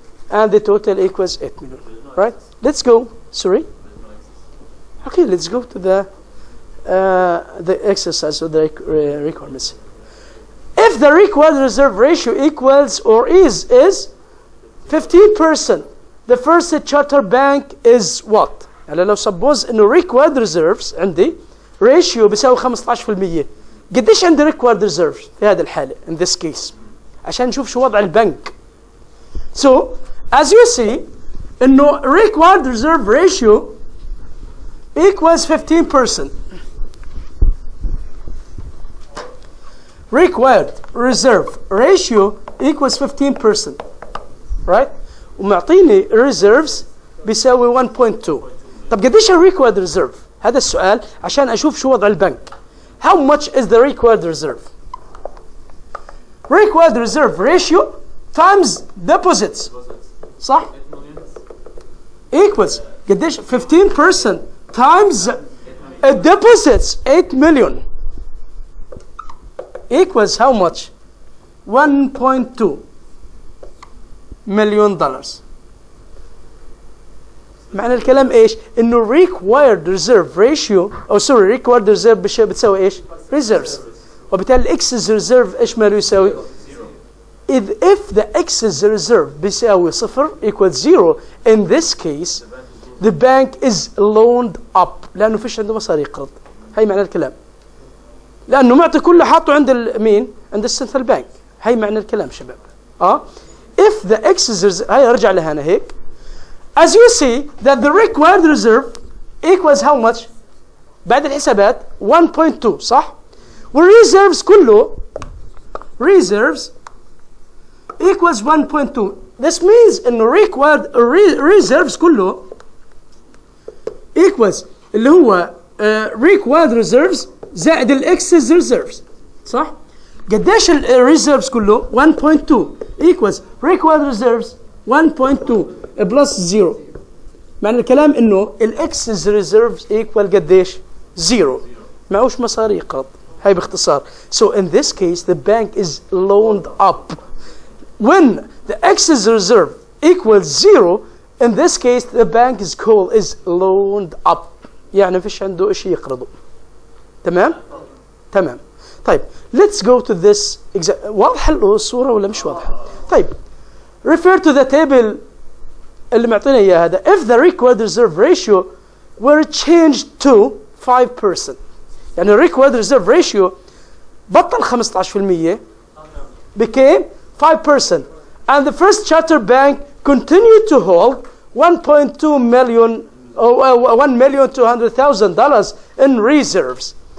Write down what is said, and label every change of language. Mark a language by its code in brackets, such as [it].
[en] And the total equals 8 million, right? Let's go. Sorry. Okay, let's go to the exercise of the requirements. If the required reserve ratio equals or is 15%, the first charter bank is what? [ar] يعني لو suppose إنه required reserves عندي ratio بيساوي 15%. قديش عندي required reserves في هذه الحالة [en] in this case [ar] عشان نشوف شو وضع البنك. [en] So as you see إنه required reserve ratio equals 15%. Required reserve ratio equals 15%, right? [ar] ومعطيني reserves بيساوي 1.2. طب قديش required reserve؟ هذا السؤال عشان أشوف شو وضع البنك. [en] How much is the required reserve? Required reserve ratio times deposits. [ar] صح؟ [en] Equals قديش 15% times deposits 8 million equals how much? 1.2 million dollars. [ar] معنى الكلام ايش؟ انه required reserve ratio او sorry required reserve بتساوي ايش؟ reserves. [en] وبالتالي excess reserve [ar] ايش ماله يساوي؟ [en] if the excess reserve [ar] بيساوي صفر [en] equals 0, in this case the bank is loaned up [ar] لانه فيش عنده مصاري قرض. هي معنى الكلام. لانه معطي كله حاطه عند مين؟ عند السنترال بانك. هي معنى الكلام شباب. [en] if the excess reserve [ar] هي ارجع لهنا هيك. [en] As you see that the required reserve equals how much? [ar] بعد الحسابات 1.2 صح؟ والreserves كله [en] reserves equals 1.2. This means انه required reserves كله equals اللي هو required reserves زائد excess reserves [ar] صح؟ قديش [en] reserves كله 1.2 equals required reserves 1.2 plus 0. [ar] معنى الكلام انه [en] excess reserves equal [ar] قديش 0. معوش مصاري قرض. هاي باختصار. [en] So in this case the bank is loaned up. When the excess reserve equals 0, in this case the bank is called is loaned up. [ar] يعني فيش عنده إشي يقرضه. تمام؟ تمام. طيب [en] let's go to this [ar] واضحة الصورة ولا مش واضحة؟ طيب [en] refer to the table [ar] اللي معطينا إياه هذا. [en] If the required reserve ratio were changed to 5%. يعني required reserve ratio بطل 15% became 5%, and the first charter bank continued to hold 1.2 million or $1,200,000 in reserves.